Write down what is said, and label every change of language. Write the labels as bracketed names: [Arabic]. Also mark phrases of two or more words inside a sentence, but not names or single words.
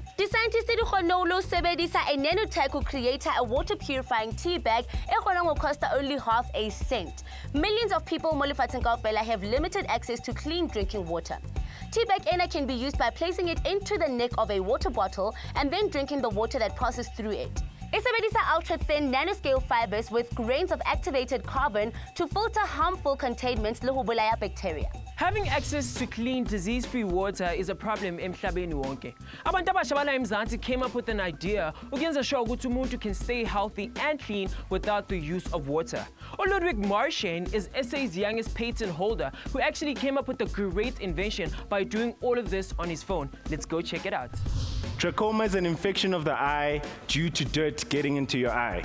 [English] The scientists did a nanotech to create a water purifying tea bag will cost only half a cent. Millions of people have limited access to clean drinking water. Tea bag can be used by placing it into the neck of a water bottle and then drinking the water that passes through it. [Southern Sotho] E sebedisa [English] ultra-thin nanoscale fibers with grains of activated carbon to filter harmful contaminants [Southern Sotho] le ho bolaya [English] bacteria. Having access to clean, disease-free water is a problem [Zulu] emhlabeni wonke. Abantu abasha bala eMzansi [English] came up with an idea [Zulu] ukuyenza sure ukuthi umuntu [English] can stay healthy and clean without the use of water. Ludwig Marchand is SA's youngest patent holder who actually came up with a great invention by doing all of this on his phone. Let's go check it out. Trachoma is an infection of the eye due to dirt getting into your eye.